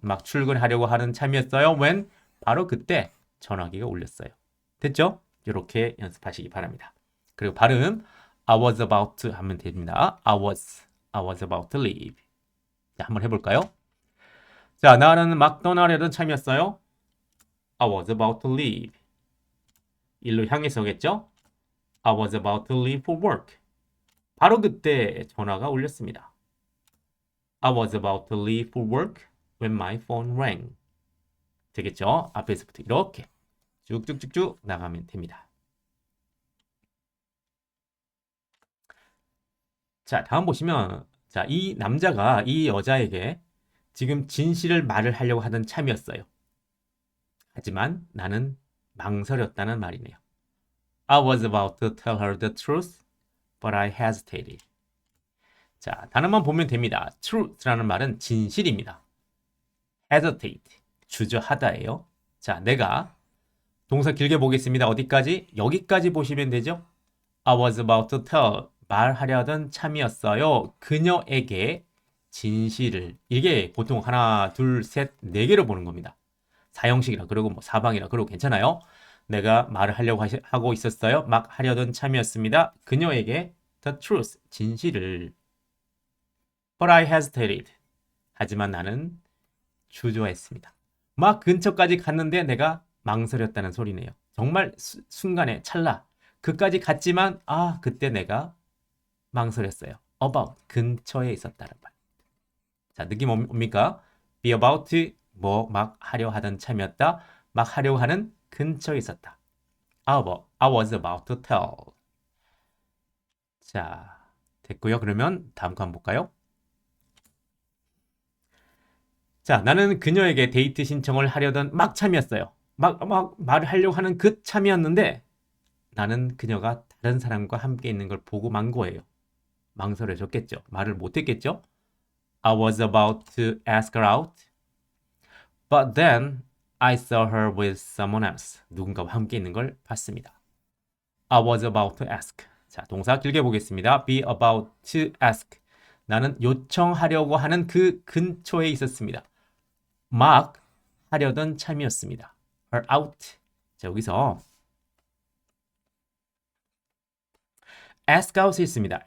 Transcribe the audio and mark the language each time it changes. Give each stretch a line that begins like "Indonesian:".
Korean: 막 출근하려고 하는 참이었어요. when 바로 그때 전화기가 울렸어요. 됐죠? 이렇게 연습하시기 바랍니다. 그리고 발음
English: I was about to
Korean: 하면 됩니다.
English: I was about to leave.
Korean: 자, 한번 해볼까요? 자, 나는 막 떠나려던 참이었어요.
English: I was about to leave.
Korean: 일로 향해서겠죠?
English: I was about to leave for work.
Korean: 바로 그때 전화가 울렸습니다.
English: I was about to leave for work when my phone rang.
Korean: 되겠죠? 앞에서부터 이렇게 쭉쭉쭉쭉 나가면 됩니다. 자, 다음 보시면 자, 이 남자가 이 여자에게 지금 진실을 말을 하려고 하던 참이었어요. 하지만 나는 망설였다는 말이네요.
English: I was about to tell her the truth, but I hesitated.
Korean: 자, 단어만 보면 됩니다. truth라는 말은 진실입니다. hesitate, 주저하다예요. 자, 내가 동사 길게 보겠습니다. 어디까지? 여기까지 보시면 되죠?
English: I was about to tell,
Korean: 말하려던 참이었어요. 그녀에게 진실을. 이게 보통 하나, 둘, 셋, 네 개로 보는 겁니다. 사형식이라 그러고 뭐 사방이라 그러고 괜찮아요. 내가 말을 하려고 하고 있었어요. 막 하려던 참이었습니다. 그녀에게
English: the truth,
Korean: 진실을.
English: But I hesitated.
Korean: 하지만 나는 주저했습니다. 막 근처까지 갔는데 내가 망설였다는 소리네요. 정말 순간에 찰나. 그까지 갔지만 그때 내가 망설였어요. about, 근처에 있었다는 말. 자, 느낌 뭡니까? be about, 뭐 막 하려 하던 참이었다. 막 하려고 하는 근처에 있었다.
English: I was about to tell.
Korean: 자, 됐고요. 그러면 다음 거 한번 볼까요? 자, 나는 그녀에게 데이트 신청을 하려던 막 참이었어요. 막 말을 하려고 하는 그 참이었는데 나는 그녀가 다른 사람과 함께 있는 걸 보고 만 거예요. 망설여졌겠죠. 말을 못했겠죠.
English: I was about to ask her out, but then I saw her with someone else.
Korean: 누군가와 함께 있는 걸 봤습니다.
English: I was about to ask.
Korean: 자, 동사 길게 보겠습니다.
English: Be about to ask.
Korean: 나는 요청하려고 하는 그 근처에 있었습니다. 막 하려던 참이었습니다.
English: her out.
Korean: 자, 여기서 ask out이 있습니다.